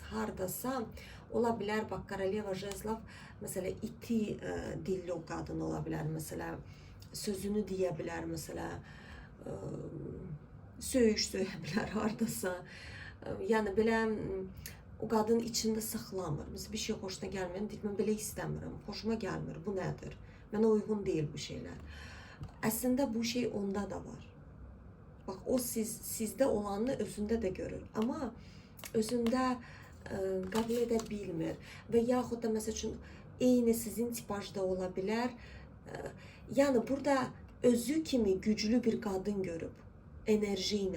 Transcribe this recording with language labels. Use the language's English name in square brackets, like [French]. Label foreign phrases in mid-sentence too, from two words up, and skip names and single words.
[Turkish] Hardasa olabilir, bak Koroleva Jezlov mesela iti dilli o kadın olabilir, mesela sözünü diyebilir, mesela söyleyebilir hardasa. Yani böyle o kadın içinde saxlamır. Mesela bir şey hoşuna gelmiyor, [Azerbaijani] mən belə istəmirəm, [Turkish] hoşuma gelmir, [Azerbaijani] bu nədir? [Turkish] Mənə uygun değil bu şeyler. Aslında bu şey onda da var. Bak o sizde olanı özünde de görür. Ama özünde kabul edebilmir. [Azerbaijani] Ve yaxud da mesela üçün eyni sizin tipajda olabilir. [Turkish] Yani burada özü kimi güçlü bir kadın görüp enerjiyle.